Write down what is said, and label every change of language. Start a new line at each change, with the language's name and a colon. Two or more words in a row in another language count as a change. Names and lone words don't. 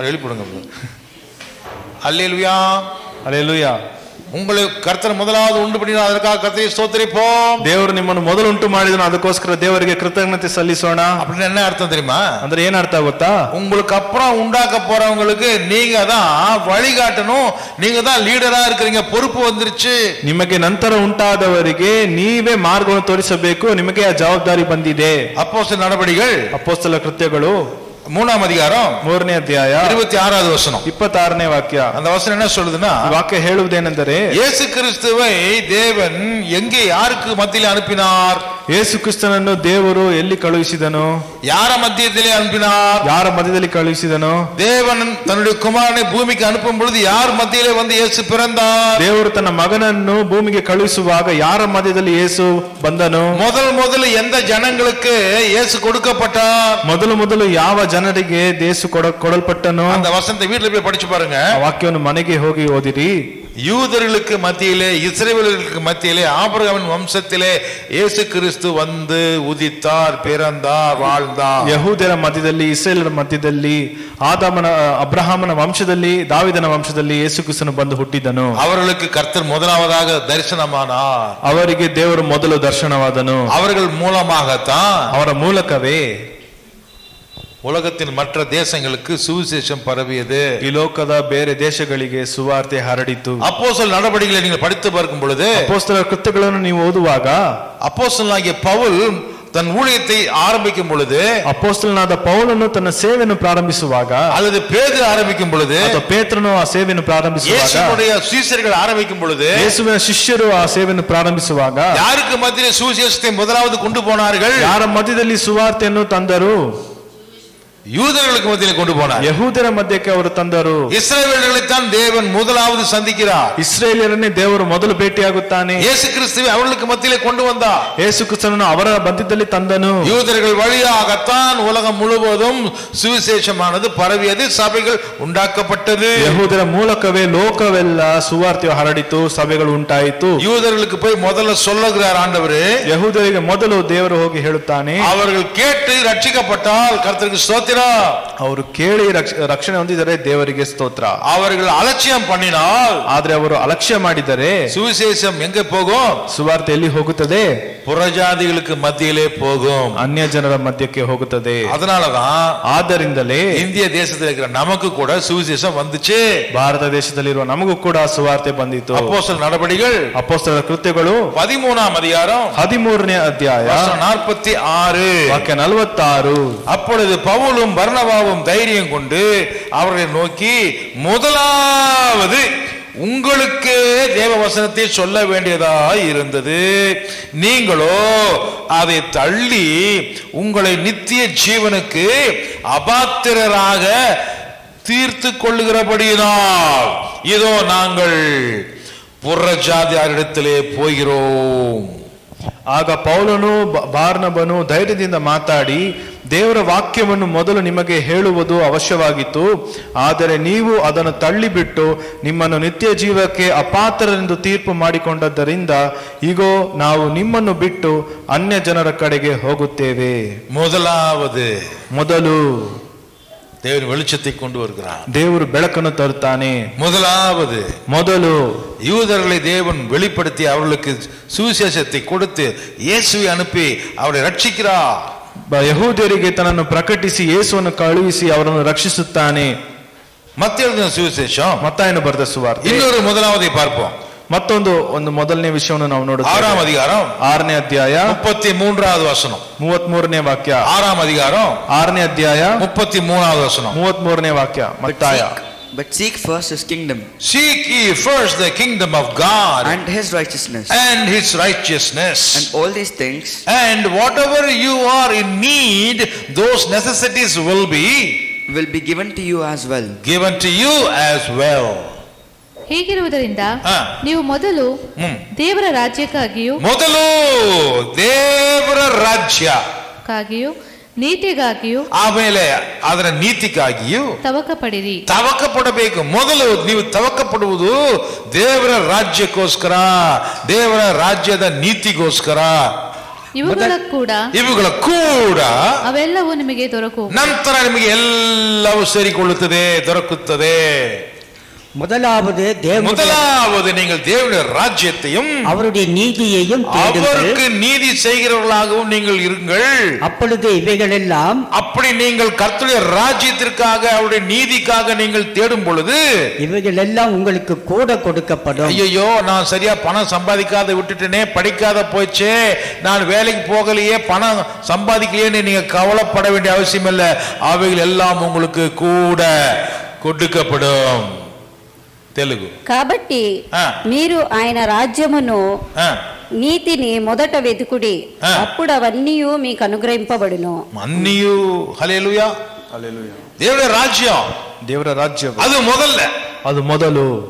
Tamil: எழுப்பிடுங்க. அல்லேலூயா.
Kannada: ಹಲ್ಲೆಲೂಯಾ.
Tamil: உங்களை கர்த்தர் முதலாவது உண்டு பண்ணினா அதற்காக கர்த்தரை ஸ்தோத்திரிப்போம்.
Kannada: ದೇವರು ನಿಮ್ಮನ್ನು ಮೊದಲು ಉಂಟು ಮಾಡಿದನು, ಅದಕ್ಕೋಸ್ಕರ ದೇವರಿಗೆ ಕೃತಜ್ಞತೆ ಸಲ್ಲಿಸೋಣ.
Tamil: அப்படின்னு என்ன ಅರ್ಥ தெரியுமா?
Kannada: ಅಂದ್ರೆ ಏನ್ ಅರ್ಥ ಗೊತ್ತಾ?
Tamil: உங்களுக்கு அப்புறம் உண்டாக்க போறவங்களுக்கு நீங்க தான் வழிகாட்டணும், நீங்க தான் லீடரா இருக்கிறீங்க, பொறுப்பு வந்துருச்சு.
Kannada: ನಿಮಗೆ ನಂತರ ಉಂಟಾದವರಿಗೆ ನೀವೇ ಮಾರ್ಗವನ್ನು ತೋರಿಸಬೇಕು, ನಿಮಗೆ ಆ ಜವಾಬ್ದಾರಿ ಬಂದಿದೆ.
Tamil: அப்போஸ்தலர் நடபடிகள்
Kannada: ಅಪೊಸ್ತಲ ಕೃತ್ಯಗಳು
Tamil: 3ாம் அதிகாரம்
Kannada: 3ನೇ ಅಧ್ಯಾಯ
Tamil: 26வது வசனம்
Kannada: 26ನೇ ವಾಕ್ಯ.
Tamil: அந்த வசனம் என்ன சொல்லுதுன்னா,
Kannada: ವಾಕ್ಯ ಹೇಳುವುದೇನೆಂದರೆ,
Tamil: இயேசு கிறிஸ்துவை தேவன் எங்கே யாருக்கு மத்தியில் அனுப்பினார்?
Kannada: ಯೇಸು ಕ್ರಿಸ್ತನನ್ನು ದೇವರು ಎಲ್ಲಿ ಕಳುಹಿಸಿದನು?
Tamil: யார மத்தியத்திலே அனுப்பினார்?
Kannada: ಯಾರ ಮಧ್ಯದಲ್ಲಿ ಕಳುಹಿಸಿದನು?
Tamil: தேவன் தன்னுடைய குமாரனை பூமிக்கு அனுப்பும் பொழுது யார் மத்தியிலே வந்து இயேசு பிறந்தார்?
Kannada: ದೇವರು ತನ್ನ ಮಗನನ್ನು ಭೂಮಿಗೆ ಕಳುಹಿಸುವಾಗ ಯಾರ ಮಧ್ಯದಲ್ಲಿ ಯೇಸು ಬಂದನು?
Tamil: முதல் எந்த ஜனங்களுக்கு இயேசு கொடுக்கப்பட்டார்?
Kannada: ಮೊದಲು ಯಾವ ಜನರಿಗೆ ಯೇಸು ಕೊಡಲ್ಪಟ್ಟನು?
Tamil: அந்த வசனத்தை வீட்டுல போய் படிச்சு பாருங்க.
Kannada: ಆ ವಾಕ್ಯವನ್ನು ಮನೆಗೆ ಹೋಗಿ ಓದಿರಿ.
Tamil: யூதர்களுக்கு மத்தியிலே, இஸ்ரவேலர்களுக்கு மத்தியிலே, ஆபிரகாமின் வம்சத்திலே இயேசு கிறிஸ்து வந்து உதித்தார், பிறந்தார், வாழ்ந்தார்.
Kannada: ಯಹೂದ್ಯರ ಮಧ್ಯದಲ್ಲಿ, ಇಸ್ರೇಲರ ಮಧ್ಯದಲ್ಲಿ, ಅಬ್ರಹಾಮನ ವಂಶದಲ್ಲಿ, ದಾವಿದನ ವಂಶದಲ್ಲಿ ಯೇಸು ಕ್ರಿಸ್ತನು ಬಂದು ಹುಟ್ಟಿದನು.
Tamil: அவர்களுக்கு கர்த்தர் முதலாவதாக தரிசனமானார்.
Kannada: ಅವರಿಗೆ ದೇವರು ಮೊದಲು ದರ್ಶನವಾದನು.
Tamil: அவர்கள் மூலமாகத்தான்,
Kannada: ಅವರ ಮೂಲಕವೇ
Tamil: உலகத்தின் மற்ற தேசங்களுக்கு சுவிசேஷம் பரவியது.
Kannada: ಈ ಲೋಕದ ಬೇರೆ ದೇಶಗಳಿಗೆ ಸುವಾರ್ತೆ ಹರಡಿತು.
Tamil: அப்போஸ்தலர் நடபடிகளை நீங்கள் படித்து பார்க்கும் பொழுது,
Kannada: ಅಪೊಸ್ತಲರ ಕೃತ್ಯಗಳನ್ನು ನೀವು ಓದುವಾಗ,
Tamil: அப்போஸ்தலனாகிய பவுல் தன் ஊழியத்தை ஆரம்பிக்கும் பொழுது,
Kannada: ಅಪೊಸ್ತಲನಾದ ಪೌಲನು ತನ್ನ ಸೇವೆಯನ್ನು ಪ್ರಾರಂಭಿಸುವಾಗ,
Tamil: அல்லது பேதுரு ஆரம்பிக்கும் பொழுது,
Kannada: ಅಥವಾ ಪೇತ್ರನು ಆ ಸೇವೆಯನ್ನು ಪ್ರಾರಂಭಿಸುವಾಗ,
Tamil: இயேசுவுடைய சீஷர்கள் ஆரம்பிக்கும் பொழுது,
Kannada: ಯೇಸುವಿನ ಶಿಷ್ಯರು ಆ ಸೇವೆಯನ್ನು ಪ್ರಾರಂಭಿಸುವಾಗ,
Tamil: யாருக்கு மத்தியிலே சுவிசேஷத்தை முதலாவது கொண்டு போனார்கள்?
Kannada: ಯಾರ ಮಧ್ಯದಲ್ಲಿ ಸುವಾರ್ತೆಯನ್ನು ತಂದರು?
Tamil: யூதர்களுக்கு மத்தியிலே கொண்டு போனார்.
Kannada: ಯಹೂದರ ಮಧ್ಯಕ್ಕೆ ಅವರು ತಂದರು.
Tamil: இஸ்ரவேலர்களைத்தான் தேவன் முதலாவது சந்திக்கிறார்.
Kannada: ಇಸ್ರೇಲಿಯರನ್ನೇ ದೇವರು ಮೊದಲು ಭೇಟಿಯಾಗುತ್ತಾನೆ.
Tamil: இயேசு கிறிஸ்துவை அவர்களுக்கு மத்தியிலே கொண்டு வந்தார்.
Kannada: ಯೇಸು ಕ್ರಿಸ್ತನನ್ನು ಅವರ ಮಧ್ಯದಲ್ಲಿ ತಂದನು.
Tamil: யூதர்கள் வழியாகத்தான் உலகம் முழுவதும் சுவிசேஷமானது பரவியது, சபைகள் உண்டாக்கப்பட்டது.
Kannada: ಯಹೂದರ ಮೂಲಕವೇ ಲೋಕವೆಲ್ಲ ಸುವಾರ್ತೆಯು ಹರಡಿತು, ಸಭೆಗಳು ಉಂಟಾಯಿತು.
Tamil: யூதர்களுக்கு போய் முதல்ல சொல்லுகிறார் ஆண்டவரே.
Kannada: ಯಹೂದರಿಗೆ ಮೊದಲು ದೇವರು ಹೋಗಿ ಹೇಳುತ್ತಾನೆ,
Tamil: அவர்கள் கேட்டு ரட்சிக்கப்பட்டால் கர்த்தருக்கு ஸ்தோத்திரம்.
Kannada: ಅವರು ಕೇಳಿ ರಕ್ಷಣೆ ಹೊಂದಿದರೆ ದೇವರಿಗೆ ಸ್ತೋತ್ರ.
Tamil: அவர்கள் அலட்சியம் பண்ணினால்,
Kannada: ಆದ್ರೆ ಅವರು ಅಲಕ್ಷ್ಯ ಮಾಡಿದರೆ
Tamil: சுவிசேஷம் எங்க போகும்?
Kannada: ಸುವಾರ್ತೆ ಎಲ್ಲಿ ಹೋಗುತ್ತದೆ?
Tamil: புறஜாதிகளுக்கு மத்தியிலே போகும்,
Kannada: ಅನ್ಯ ಜನರ ಮಧ್ಯಕ್ಕೆ ಹೋಗುತ್ತದೆ.
Tamil: அதனாலதான்
Kannada: ಆದ್ದರಿಂದಲೇ
Tamil: இந்திய தேசத்தில் இருக்கிற நமக்கு கூட சுவிசேஷம் வந்துச்சு.
Kannada: ಭಾರತ ದೇಶದಲ್ಲಿರುವ ನಮಗೂ ಕೂಡ ಸುವಾರ್ತೆ ಬಂದಿತು.
Tamil: அப்போஸ்தலர் நடபடிகள்
Kannada: ಅಪೊಸ್ತಲರ ಕೃತ್ಯಗಳು
Tamil: 13ஆம் அதிகாரம்
Kannada: 13ನೇ ಅಧ್ಯಾಯ
Tamil: 46
Kannada: ವಾಕ್ಯ 46.
Tamil: அப்பொழுது பவுலும் பர்னபாவும் தைரியம் கொண்டு அவர்களை நோக்கி, முதலாவது உங்களுக்கே தேவ வசனத்தை சொல்ல வேண்டியதாய் இருந்தது, நீங்களோ அதை தள்ளி உங்களை நித்திய ஜீவனுக்கு அபாத்திரராக தீர்த்து கொள்ளுகிறபடியினால் இதோ நாங்கள் புறஜாதியாரிடத்திலே போகிறோம்.
Kannada: ಆಗ ಪೌಲನು ಬಾರ್ನಬನು ಧೈರ್ಯದಿಂದ ಮಾತಾಡಿ, ದೇವರ ವಾಕ್ಯವನ್ನು ಮೊದಲು ನಿಮಗೆ ಹೇಳುವುದು ಅವಶ್ಯವಾಗಿತ್ತು, ಆದರೆ ನೀವು ಅದನ್ನು ತಳ್ಳಿಬಿಟ್ಟು ನಿಮ್ಮನ್ನು ನಿತ್ಯ ಜೀವಕ್ಕೆ ಅಪಾತ್ರರೆಂದು ತೀರ್ಪು ಮಾಡಿಕೊಂಡದ್ದರಿಂದ ಈಗೋ ನಾವು ನಿಮ್ಮನ್ನು ಬಿಟ್ಟು ಅನ್ಯ ಜನರ ಕಡೆಗೆ ಹೋಗುತ್ತೇವೆ. ಮೊದಲು
Tamil: தேவன் வெளிச்சத்தை கொண்டு வருகிறார்.
Kannada: ದೇವರು ಬೆಳಕನ್ನು ತರುತ್ತಾನೆ.
Tamil: ಮೊದಲು யூதர்களை தேவன் வெளிப்படுத்தி அவர்களுக்கு சுவிசேஷத்தை கொடுத்து இயேசுவை அனுப்பி அவரை ரட்சிக்கிறார்.
Kannada: ಯಹೂದ್ಯರಿಗೆ ತನ್ನನ್ನು ಪ್ರಕಟಿಸಿ ಯೇಸುವನ್ನು ಕಳುಹಿಸಿ ಅವರನ್ನು ರಕ್ಷಿಸುತ್ತಾನೆ.
Tamil: மத்தேயுவின் சுவிசேஷம்,
Kannada: ಮತ್ತಾಯನು ಬರೆದ ಸುವಾರ್ತೆ.
Tamil: இன்னொரு முதலாவதை பார்ப்போம்.
Kannada: ಮತ್ತೊಂದು ಮೊದಲನೇ ವಿಷಯವನ್ನು ನಾವು ನೋಡುತ್ತೇವೆ.
Tamil: 6ಆம் அதிகாரம்
Kannada: 6ನೇ ಅಧ್ಯಾಯ
Tamil: 33வது வசனம்.
Kannada: 33ನೇ ವಾಕ್ಯ.
Tamil: 6ಆம் அதிகாரம்
Kannada: 6ನೇ ಅಧ್ಯಾಯ
Tamil: 33வது வசனம்.
Kannada: 33ನೇ ವಾಕ್ಯ. ಮತ್ತಾಯ.
English: But seek first his kingdom. Seek ye first the kingdom of God and his righteousness. And his righteousness. And all these things. And whatever you are in need, those necessities will be given to you as well. Given to you as well.
Kannada: ಹೀಗಿರುವುದರಿಂದ ನೀವು ಮೊದಲು ದೇವರ ರಾಜ್ಯಕ್ಕಾಗಿಯೂ ದೇವರ ರಾಜ್ಯಕ್ಕಾಗಿಯೂ ನೀತಿಗಾಗಿಯೂ ಆಮೇಲೆ ಅದರ ನೀತಿಗಾಗಿಯೂ ತವಕ ಪಡಿರಿ. ತವಕ ಪಡಬೇಕು. ಮೊದಲು ನೀವು ತವಕ ಪಡುವುದು ದೇವರ ರಾಜ್ಯಕ್ಕೋಸ್ಕರ, ದೇವರ ರಾಜ್ಯದ ನೀತಿಗೋಸ್ಕರ. ಇವುಗಳ ಕೂಡ ಅವೆಲ್ಲವೂ ನಿಮಗೆ ದೊರಕು. ನಂತರ ನಿಮಗೆ ಎಲ್ಲವೂ ಸೇರಿಕೊಳ್ಳುತ್ತದೆ, ದೊರಕುತ್ತದೆ.
Tamil: முதலாவது நீங்கள் தேவனுடைய ராஜ்யத்தையும் அவருடைய நீதியையும் அவருக்கு நீதி செய்கிறவர்களாகவும் நீங்கள் இருங்கள். அப்பொழுது இவைகள் எல்லாம், அப்படி நீங்கள் கர்த்தருடைய ராஜ்யத்திற்காக அவருடைய நீதிக்காக நீங்கள் தேடும் பொழுது இவைகள் எல்லாம் உங்களுக்கு கூட கொடுக்கப்படும். ஐயோ, நான் சரியா பணம் சம்பாதிக்காத விட்டுட்டேனே, படிக்காத போச்சே, நான் வேலைக்கு போகலையே, பணம் சம்பாதிக்கலையே, நீங்க கவலைப்பட வேண்டிய அவசியம் இல்லை. அவைகள் எல்லாம் உங்களுக்கு கூட கொடுக்கப்படும்.
Telugu: తెలుగు. కాబట్టి మీరు ఆయన రాజ్యమును నీతిని మొదట వెతుకుడి, అప్పుడు అవన్నీ మీకు అనుగ్రహింపబడును. అన్నీయు హల్లెలూయా, హల్లెలూయా. దేవుని రాజ్యం,
Kannada: ದೇವರ ರಾಜ್ಯ ಅದು ಮೊದಲು.